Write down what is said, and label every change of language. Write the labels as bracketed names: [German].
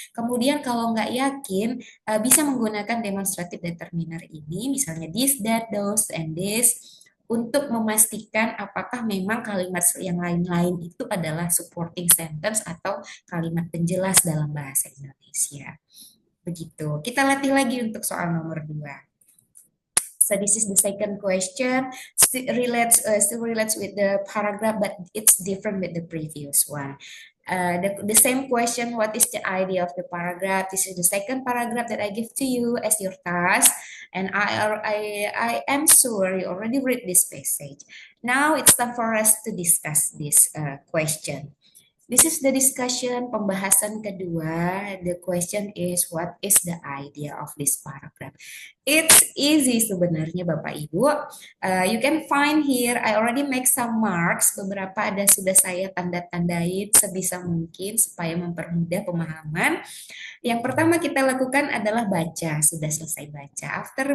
[Indonesian] Kemudian kalau nggak yakin, bisa menggunakan demonstrative determiner ini, misalnya this, that, those, and this, untuk memastikan apakah memang kalimat yang lain-lain itu adalah [English] supporting sentence [Indonesian] atau kalimat penjelas dalam bahasa Indonesia. Begitu. Kita latih lagi untuk soal nomor 2. [English] So this is the second question. Still relates with the paragraph, but it's different with the previous one. The same question, what is the idea of the paragraph? This is the second paragraph that I give to you as your task, and I am sure you already read this passage. Now it's time for us to discuss this question. This is the discussion, [Indonesian] pembahasan kedua. [English] The question is, what is the idea of this paragraph? It's easy [Indonesian] sebenarnya [English] Bapak Ibu. You can find here, I already make some marks. [Indonesian] Beberapa ada sudah saya tanda-tandain sebisa mungkin supaya mempermudah pemahaman. Yang pertama kita lakukan adalah baca, sudah selesai baca.